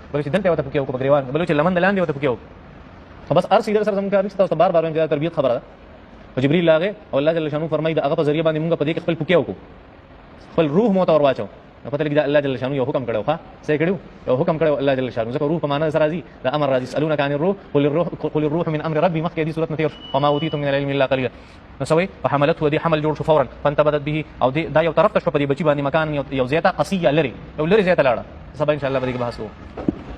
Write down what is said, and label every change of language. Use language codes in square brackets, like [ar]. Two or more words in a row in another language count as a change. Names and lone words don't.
[ps] بل چې دلته ورته پوکې وکړو په ګریوان، بل چې لمن د لاندې ورته پوکې وکړو. بس هر سیده سره زموږ کار نشته، تاسو بار وایم چې دا تربیت خبره ده. او جبرئیل راغی او الله [ar] جل شانه [ps] فرمایي د هغه په ذریعه باندې موږ په دې کې خپل پوکې وکړو، خپل روح مو ته ور واچو. پته لګي دا الله [ar] جل شانه [ps] یو حکم کړو، ښه څه کړو؟ یو حکم کړو الله [ar] جل شانه. [ps] ځکه روح په معنا سره راځي، دا امر راځي. [ar] اسالونک عن الروح قل الروح من امر ربي، [ps] مخکې دې صورت نه تیر [ar] وما اوتیتم من العلم الا قليلا. [ps] نو سوي فحملته، دې حمل جوړ شو فورا، [ar] فانتبذت به، [ps] او دا یو طرف ته شو په دې بچي باندې مکان یو ځای ته قصیه لري، یو لري ځای ته لاړه. سبا [ar] ان شاء الله [ps] به دې بحث وکړو.